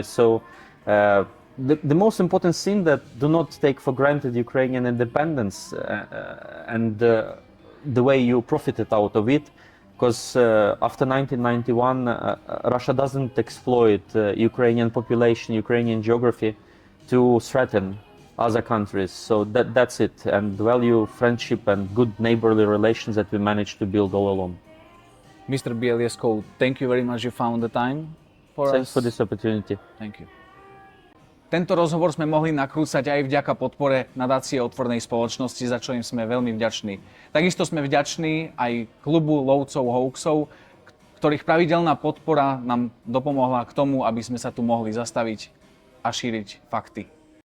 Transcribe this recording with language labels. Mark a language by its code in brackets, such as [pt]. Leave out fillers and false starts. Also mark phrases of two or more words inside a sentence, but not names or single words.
[en] So the most important thing, that do not take for granted Ukrainian independence and the way you profited out of it, because after 1991 Russia doesn't exploit Ukrainian population, Ukrainian geography to threaten other countries. So that's it, and value friendship and good neighborly relations that we managed to build all along. Mr. Bielieskov, thank you very much, you found the time for Thanks us. for this opportunity. Thank you. [sk] Tento rozhovor sme mohli nakrúcať aj vďaka podpore nadácie Otvorenej spoločnosti, za čo im sme veľmi vďační. Takisto sme vďační aj klubu lovcov Hoaxov, ktorých pravidelná podpora nám dopomohla k tomu, aby sme sa tu mohli zastaviť a šíriť fakty.